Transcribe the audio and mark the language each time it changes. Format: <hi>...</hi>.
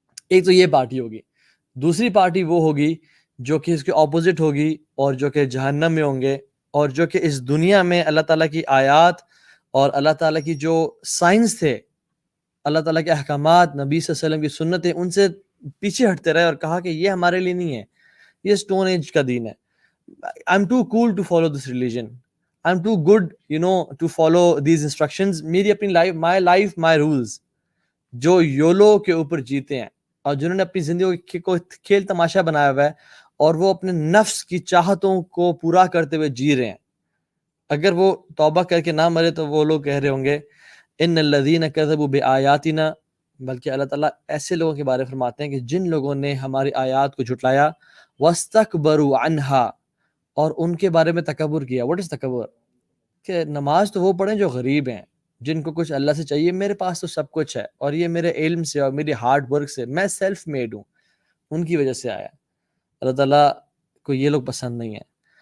<ur>ایک تو یہ پارٹی ہوگی۔ دوسری پارٹی وہ ہوگی جو کہ اس کے اپوزٹ ہوگی اور جو کہ جہنم میں ہوں گے، اور جو کہ اس دنیا میں اللہ تعالیٰ کی آیات اور اللہ تعالیٰ کی جو سائنس تھے، اللہ تعالیٰ کے احکامات، نبی صلی اللہ علیہ وسلم کی سنتیں، ان سے پیچھے ہٹتے رہے اور کہا کہ یہ ہمارے لیے نہیں ہے، یہ اسٹون ایج کا دین ہے۔</ur> <en>I'm too cool to follow this religion. I'm too good, to follow these instructions.</en> <ur>میری اپنی life,</ur> <en>my life, my rules۔</en> <ur>جو یولو کے اوپر جیتے ہیں اور جنہوں نے اپنی زندگی کو کھیل تماشا بنایا ہوا ہے اور وہ اپنے نفس کی چاہتوں کو پورا کرتے ہوئے جی رہے ہیں، اگر وہ توبہ کر کے نہ مرے تو وہ لوگ کہہ رہے ہوں گے</ur> <ar>ان الذین کذبوا بآیاتنا،</ar> <ur>بلکہ اللہ تعالیٰ ایسے لوگوں کے بارے فرماتے ہیں کہ جن لوگوں نے ہماری آیات کو جھٹلایا،</ur> <ar>واستکبروا عنہا،</ar> <ur>اور ان کے بارے میں تکبر کیا۔</ur> <en>what is</en> <ur>تکبر؟ کہ نماز تو وہ پڑھیں جو غریب ہیں، جن کو کچھ اللہ سے چاہیے، میرے پاس تو سب کچھ ہے اور یہ میرے علم سے اور میری ہارڈ ورک سے، میں سیلف میڈ ہوں، ان کی وجہ سے آیا۔ اللہ تعالیٰ کو یہ لوگ پسند نہیں ہیں۔</ur>